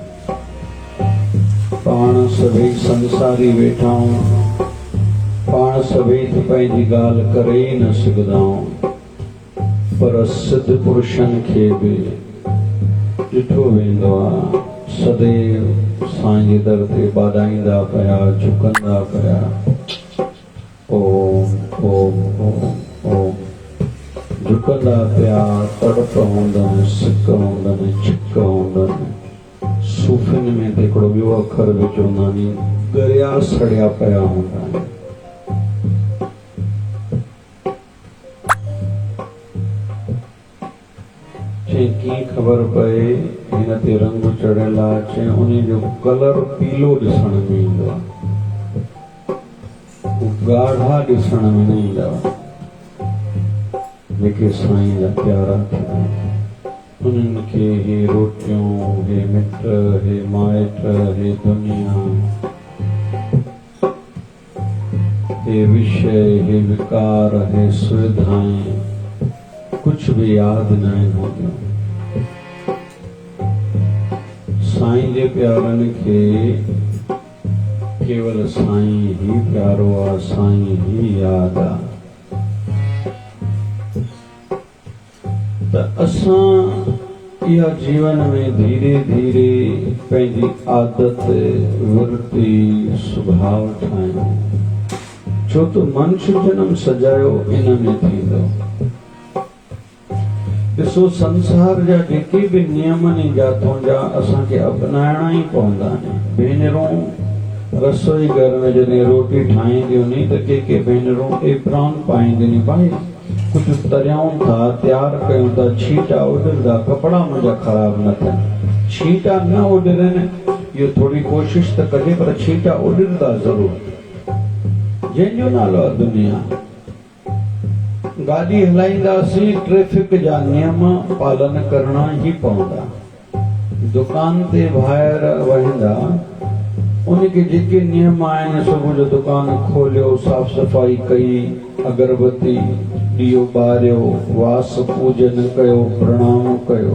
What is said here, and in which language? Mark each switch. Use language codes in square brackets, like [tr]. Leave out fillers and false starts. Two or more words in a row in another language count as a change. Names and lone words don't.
[sd] पाण सभई संसारी वेठा आहियूं पाण सभई त पंहिंजी ॻाल्हि करे ई न सघंदा आहियूं पर सिद्ध पुरुषनि खे बि ॾिठो वेंदो आहे सदैव साईं जे दर ते ॿाॾाईंदा पिया झुकंदा पिया ओम ओम ओम ओम झुकंदा पिया तड़प हूंदनि सिक हूंदनि छिक हूंदनि सूफ़िन में त हिकिड़ो ॿियो अखर बि चवंदा आहिनि गरिया सड़िया पिया हूंदा आहिनि चई कीअं ख़बर पए हिन ते रंग चढ़ियल आहे चई उन जो कलर पीलो ॾिसण में ईंदो आहे ॻाढ़ा ॾिसण में न ईंदा जेके साईं जा प्यारा थिया उन्हनि खे हे रोटियूं हे मिट हे माइट हे दुनिया हे विषय हे विकार हे सुविधाएं [hi] कुछ भी [sd] यादि न हूंदियूं साईं जे प्यारनि खे केवल साईं ही प्यारो आहे साईं ही यादि आहे त असां इहा जीवन में धीरे धीरे पंहिंजी आदत वृत्ति स्वभाव ठाहियूं छो त मनुष्य जन्म सजायो इन में थींदो ॾिसो संसार जा जेके बि नियम आहिनि जातों जा असांखे अपनाइणा ई पवंदा आहिनि भेनरूं रसोई घर में जॾहिं रोटी ठाहींदियूं नी त के भेनरूं एप्रॉन पाईंदियूं नी भाई कुझु तरियाऊं था तयारु कयूं था छीटा उॾंदा कपिड़ा मुंहिंजा ख़राब न थियनि छीटा न उॾरनि इहो थोरी कोशिशि त कजे पर छीटा उॾंदा ज़रूरु जंहिंजो नालो आहे दुनिया गाॾी हलाईंदासीं ट्रैफिक जा नियम पालन करणा ई पवंदा दुकान ते ॿाहिरि वहंदा उनखे जेके नियम आहिनि सुबुह जो दुकान खोलियो साफ़ सफ़ाई कई अगरबत्ती ॾीओ ॿारियो वास पूजन कयो प्रणाम कयो